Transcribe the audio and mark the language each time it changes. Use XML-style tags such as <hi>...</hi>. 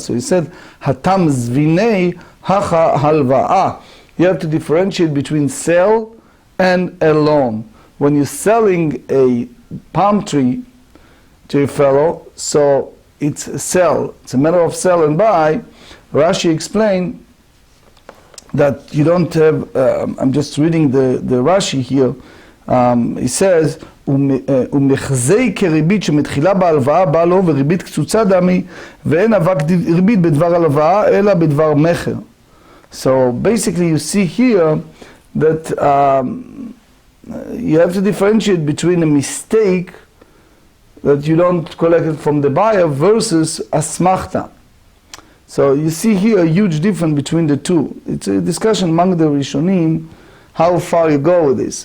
<en>So he said</en> <arc>hatam zvinei hacha halva'a.</arc> <en>You have to differentiate between sell and a loan. When you're selling a palm tree to a fellow, so it's a sell. It's a matter of sell and buy. Rashi explained that you don't have, I'm just reading the Rashi here, he says,</en> <he>ומחזי כריבית שמתחילה בהלוואה בא לו וריבית קצוצה דמי ואין אבק ריבית בדבר הלוואה אלא בדבר מכר.</he> <en>So basically you see here that you have to differentiate between a mistake that you don't collect it from the buyer versus asmachta. So you see here a huge difference between the two. It's a discussion among the Rishonim how far you go with this.</en>